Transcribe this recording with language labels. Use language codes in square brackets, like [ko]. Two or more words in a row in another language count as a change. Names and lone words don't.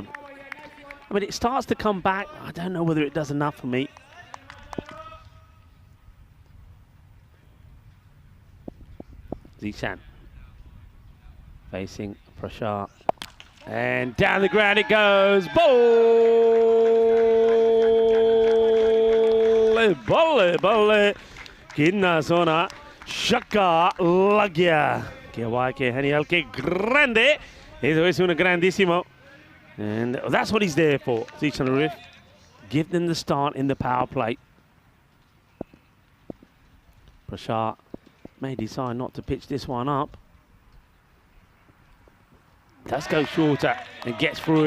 [en] I mean, it starts to come back. I don't know whether it does enough for me. Zishan facing Prashar. And down the ground it goes. [pa] Bolle, bolle, bolle. Kinna sona. Shaka lagya. [es] Que guay, que genial, que grande. Eso es una grandísimo. [en] And that's what he's there for, Zishan Arif. Give them the start in the power play. Prashar may decide not to pitch this one up. Does go shorter and gets through him.